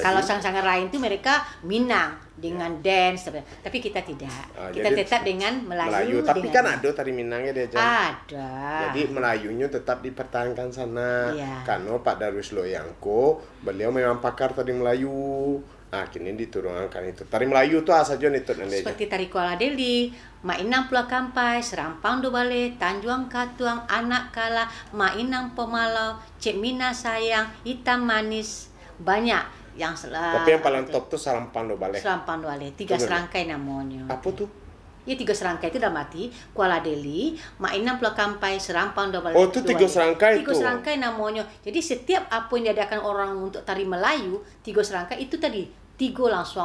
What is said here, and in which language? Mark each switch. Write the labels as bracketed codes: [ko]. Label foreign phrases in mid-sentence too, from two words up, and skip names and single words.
[id] kalau sanggar lain itu mereka Minang dengan dance, tapi kita tidak. Kita tetap dengan Melayu. Tapi kan ada tari Minangnya dia Jan. Ada. Jadi Melayunya tetap dipertahankan sana. Iya. Karena Pak Darwis Loyangko, beliau memang pakar tari Melayu. Kini diturunkan itu. Tari Melayu tuh saja itu seperti tari Kuala Deli, Mainang Pulau Kampai, Serampang Do Bale, Tanjuang Katuang, Anak Kala, Mainang Pemalau, Cik Mina Sayang, Hitam Manis, banyak yang tapi yang paling top tuh Serampang Do Bale. Serampang Do Bale, 3 serangkai namanya. Apa tuh? Ya 3 serangkai itu udah mati. Kuala Deli, Mainang Pulau Kampai, Serampang Do Bale. Oh itu 3 serangkai itu? 3 serangkai namanya. Jadi setiap apa yang diadakan orang untuk tari Melayu, 3 serangkai itu tadi 3 langsung